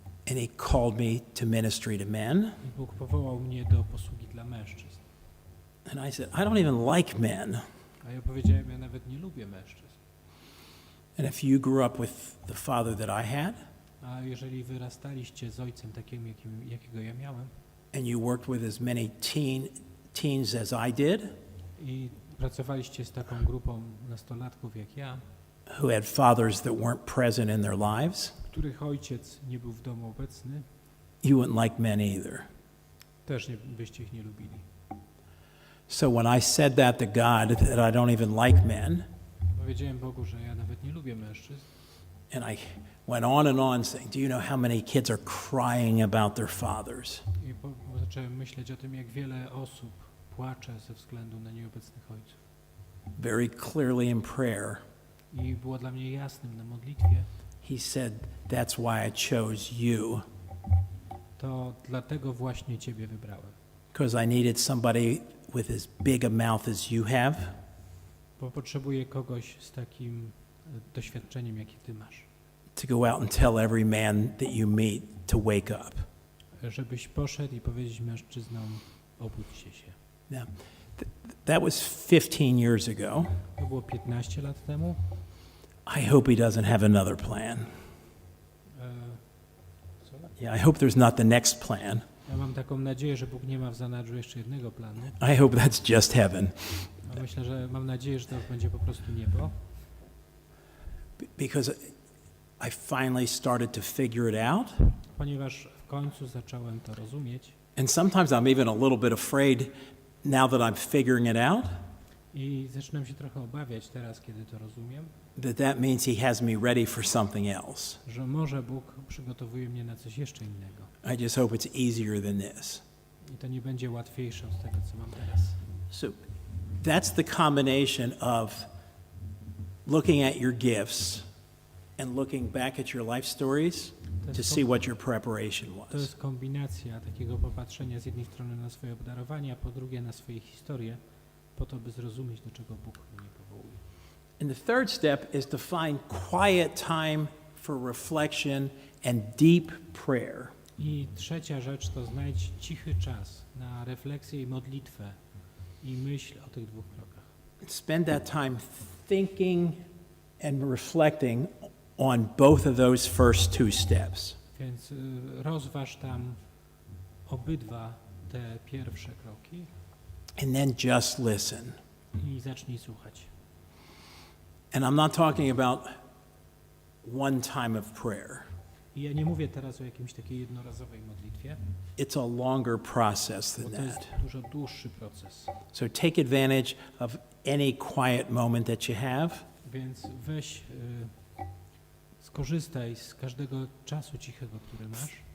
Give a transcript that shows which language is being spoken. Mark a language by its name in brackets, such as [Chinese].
[English] And he called me to ministry to men. [Polish] I Bóg powołał mnie do posługi dla mężczyzn. [English] And I said, "I don't even like men." [Polish] A ja powiedziałem, ja nawet nie lubię mężczyzn. [English] And if you grew up with the father that I had, [Polish] A jeżeli wyrastaliście z ojcem takim, jakiego ja miałem, [English] and you worked with as many teens as I did, [Polish] i pracowaliście z taką grupą nastolatków jak ja, [English] who had fathers that weren't present in their lives, [Polish] których ojciec nie był w domu obecny, [English] you wouldn't like men either. [Polish] też byście ich nie lubili. [English] So when I said that to God, that I don't even like men, [Polish] Powiedziałem Bogu, że ja nawet nie lubię mężczyzn. [English] and I went on saying, "Do you know how many kids are crying about their fathers?" [Polish] I zacząłem myśleć o tym, jak wiele osób płacze ze względu na nieobecnych ojców. [English] Very clearly in prayer, [Polish] I było dla mnie jasnym na modlitwie, [English] he said, "That's why I chose you, [Polish] to dlatego właśnie Ciebie wybrałem. [English] because I needed somebody with as big a mouth as you have, [Polish] Bo potrzebuję kogoś z takim doświadczeniem, jakie Ty masz. [English] to go out and tell every man that you meet to wake up." [Polish] Żebyś poszedł i powiedzieć mężczyznom, obudźcie się. [English] Now, that was 15 years ago. [Polish] To było 15 lat temu. [English] I hope he doesn't have another plan. Yeah, I hope there's not the next plan. [Polish] Ja mam taką nadzieję, że Bóg nie ma w zanadrzu jeszcze jednego planu. [English] I hope that's just heaven. [Polish] A myślę, że mam nadzieję, że to będzie po prostu niebo. [English] Because I finally started to figure it out. [Polish] Ponieważ w końcu zacząłem to rozumieć [English] And sometimes I'm even a little bit afraid now that I'm figuring it out, [Polish] i zaczynam się trochę obawiać teraz, kiedy to rozumiem, [English] that means he has me ready for something else. [Polish] że może Bóg przygotowuje mnie na coś jeszcze innego. [English] I just hope it's easier than this. [Polish] I to nie będzie łatwiejsze od tego, co mam teraz. [English] So that's the combination of looking at your gifts and looking back at your life stories to see what your preparation [Polish] To [English] was. [Polish] jest kombinacja takiego popatrzenia z jednej strony na swoje obdarowania, a po drugie na swoje historie, po to, by zrozumieć, do czego Bóg mnie powołuje. [English] And the third step is to find quiet time for reflection and deep prayer. [Polish] I trzecia rzecz to znajdź cichy czas na refleksję i modlitwę i myśl o tych dwóch krokach. [English] Spend that time thinking and reflecting on both of those first two steps. [Polish] Więc rozważ tam obydwa te pierwsze kroki [English] And then just listen. [Polish] i zacznij słuchać. [English] And I'm not talking about one time of prayer. [Polish] I ja nie mówię teraz o jakimś takiej jednorazowej modlitwie, [English] It's a longer process [Polish] bo [English] than [Polish] to jest [English] that. [Polish] dużo dłuższy proces. [English] So take advantage of any quiet moment that you have. [Polish] Więc weź, skorzystaj z każdego czasu cichego, który masz.